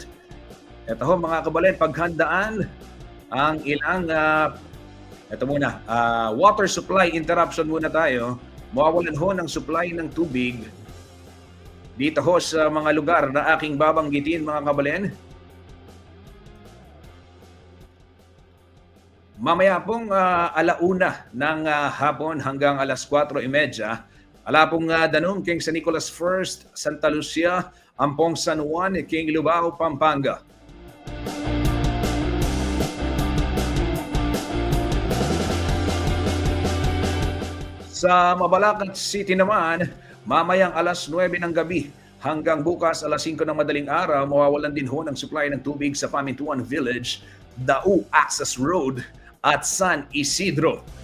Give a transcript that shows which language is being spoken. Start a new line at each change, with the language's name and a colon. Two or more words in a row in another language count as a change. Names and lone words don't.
Filipino: Ito ho mga kababayan, paghandaan ang ilang, ito muna, water supply interruption muna tayo. Mawawalan ho ng supply ng tubig dito ho sa mga lugar na aking babanggitin mga kababayan. Mamaya pong alauna ng hapon hanggang alas 4:30,
Pampanga: alapong Danum,
Filipino: King San Nicolas First, Santa Lucia, Ampong San Juan, King Lubao, Pampanga. Sa Mabalacat City naman, mamayang alas 9 ng gabi hanggang bukas alas 5 ng madaling araw, mawawalan din ho ng supply ng tubig sa Pamintuan Village, Dau Access Road, at San Isidro.